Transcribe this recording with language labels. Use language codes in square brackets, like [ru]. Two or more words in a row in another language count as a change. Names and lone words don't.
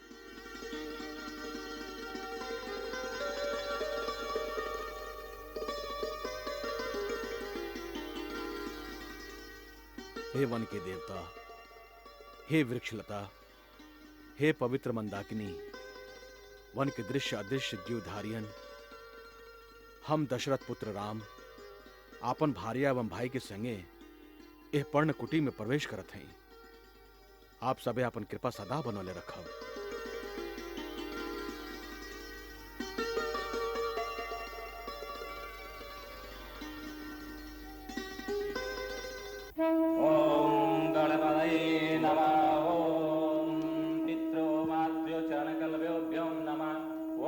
[bho] हे वन के देवता, हे वृक्षलता, हे पवित्र मंदाकिनी, वन के दृश्य अदृश्य जीवधारियन, हम दशरथ पुत्र राम आपन भार्या एवं भाई के संगे एह पर्ण कुटी में प्रवेश करत हैं। आप सबे अपन कृपा सदा बनौले रखब। [sa] ओम गणपतये नमः। ओम पितृमातृ चरणकल्पेभ्यो नमः।